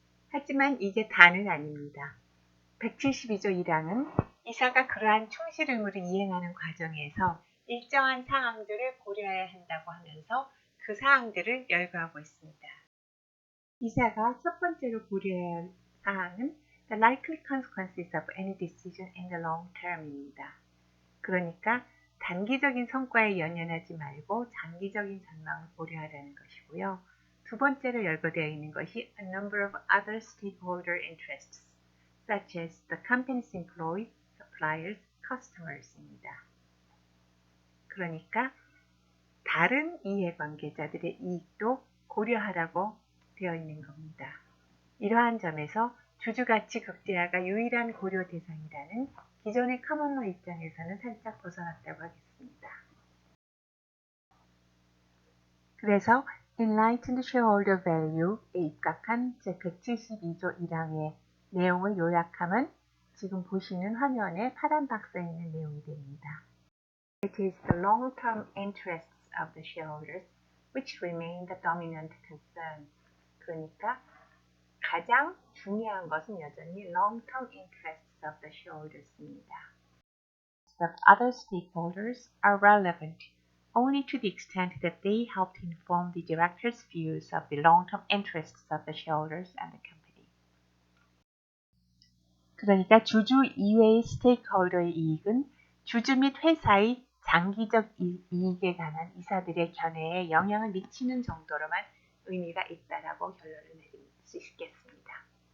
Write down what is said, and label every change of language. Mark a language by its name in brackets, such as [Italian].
[Korean] 하지만 이게 다는 아닙니다. 172조 1항은 이사가 그러한 충실 의무를 이행하는 과정에서 일정한 사항들을 고려해야 한다고 하면서 그 사항들을 열거하고 있습니다. 이사가 첫 번째로 고려해야 할 사항은 [English] the likely consequences of any decision in the long term입니다. [Korean] 그러니까 단기적인 성과에 연연하지 말고 장기적인 전망을 고려하라는 것이고요. 두 번째로 열거되어 있는 것이 [English] a number of other stakeholder interests, such as the company's employees, suppliers, customers입니다. [Korean] 그러니까 다른 이해관계자들의 이익도 고려하라고 되어 있는 겁니다. 이러한 점에서 주주가치 극대화가 유일한 고려 대상이라는 기존의 커먼로 입장에서는 살짝 벗어났다고 하겠습니다. 그래서 Enlightened Shareholder Value에 입각한 제172조 1항의 내용을 요약하면 지금 보시는 화면에 파란 박스에 있는 내용이 됩니다. [English] It is the long-term interests of the shareholders which remain the dominant concern. [Korean] 그러니까 가장 중요한 것은 여전히 [English] long-term interests of the shareholders [Korean] 입니다. [English] The other stakeholders are relevant only to the extent that they help to inform the directors' views of the long-term interests of the shareholders and the company. [Korean] 그러니까 주주 이외의 스테이크홀더의 이익은 주주 및 회사의 장기적 이익에 관한 이사들의 견해에 영향을 미치는 정도로만 의미가 있다라고 결론을 내릴 수 있겠습니다.